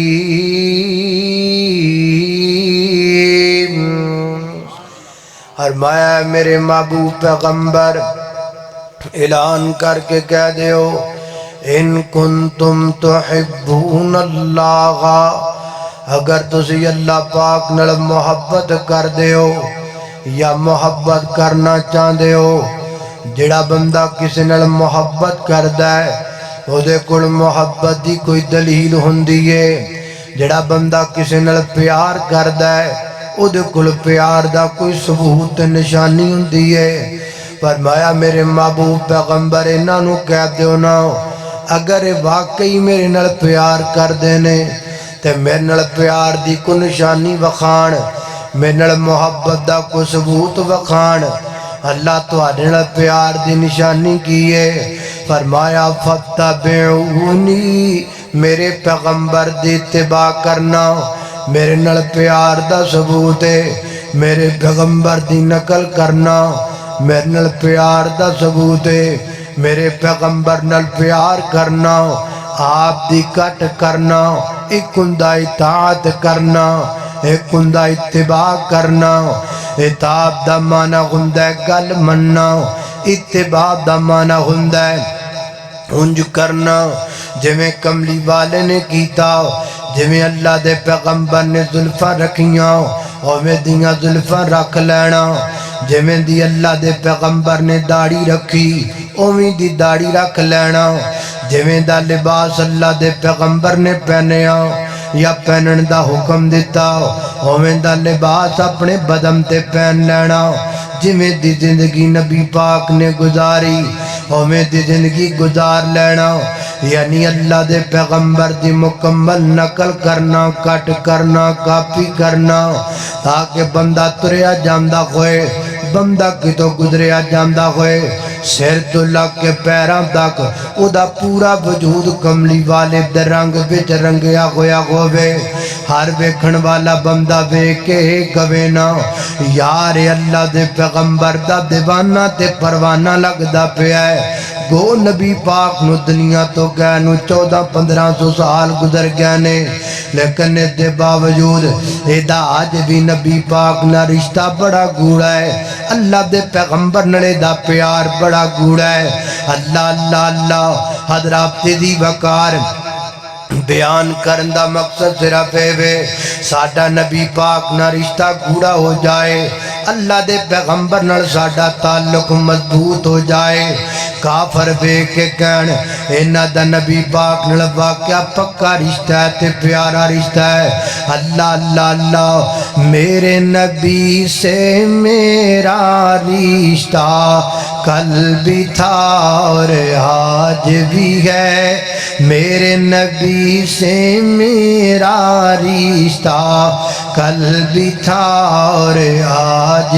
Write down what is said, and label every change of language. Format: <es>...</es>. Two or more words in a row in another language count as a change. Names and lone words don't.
<pa>فرمایا میرے محبوب پیغمبر اعلان کر کے کہہ دیو</pa> <ar>ان کنتم تحبون اللہ،</ar> <pa>اگر تسی اللہ پاک نال محبت کر دیو یا محبت کرنا چاہتے ہو۔ جڑا بندہ کسی نال محبت کردا ہے او دے کول محبت دی کوئی دلیل ہوندی ہے، جڑا بندہ کسی نال پیار کردا ہے او دے کول پیار دا کوئی ثبوت نشانی ہوندی ہے۔ فرمایا میرے محبوب پیغمبر انہاں نوں کہہ دیو نا اگر واقعی میرے نال پیار کردے نے تے میرے نال پیار دی کوئی نشانی وکھان، میرے نال محبت دا کوئی ثبوت وکھان۔ اللہ تہاڈے نال پیار دی نشانی کی ہے؟ فرمایا فتبعونی، میرے پیغمبر دی اتباع کرنا میرے نال پیار دا ثبوت ہے، میرے پیغمبر دی نقل کرنا میرے نال پیار دا ثبوت ہے، میرے پیغمبر نال پیار کرنا آپ دی کٹ کرنا، ایک ہوندا اطاعت کرنا، ایک ہوندا اتباع کرنا۔ اطاعت دا معنی ہوندا ہے گل مننا، اتباع دا معنی ہوندا ہے انج کرنا جویں کملی والے نے کیتا، جویں اللہ دے پیغمبر نے زلفاں رکھیاں اوویں دیاں زلفاں رکھ لینا، جویں دی اللہ دے پیغمبر نے داڑھی رکھی اوویں دی داڑھی رکھ لینا، جویں دا لباس اللہ دے پیغمبر نے پہنیا یا پہنن دا حکم دیتا اوویں دا لباس اپنے بدن تے پہن لینا، جویں دی زندگی نبی پاک نے گزاری اوویں دی زندگی گزار لینا، یعنی اللہ دے پیغمبر دی مکمل نقل کرنا، کٹ کرنا، کاپی کرنا، تاکہ بندہ تریا جاندہ ہوئے بندہ کتوں گزریا جاندا ہوئے سر تو لگ کے پیراں تک او دا پورا وجود کملی والے دے رنگ وچ رنگیا ہویا ہووے ہر ویکھن والا بندہ ویکھ کے کہے نا یار اللہ دے پیغمبر دا دیوانہ تے پروانہ لگدا پیا ہے گو نبی پاک نو دنیا تو گئے نو 1400-1500 سال گزر گئے نے لیکن دے باوجود ایدہ آج بھی نبی پاک نہ رشتہ بڑا گوڑا ہے اللہ دے پیغمبر نلے دا پیار بڑا گوڑا ہے اللہ اللہ اللہ حضرات دی وقار بیان کرندہ مقصد صرف ہے ساڈا نبی پاک نہ رشتہ گوڑا ہو جائے اللہ دے پیغمبر نال ساڈا تعلق مضبوط ہو جائے کافر بے کے کہن انہاں دا نبی پاک نال واقعہ پکا رشتہ ہے تے پیارا رشتہ ہے اللہ اللہ اللہ</pa> <ur>میرے نبی سے میرا رشتہ کل بھی تھا اور آج بھی ہے میرے نبی سے میرا رشتہ کل بھی تھا اور آج</ur>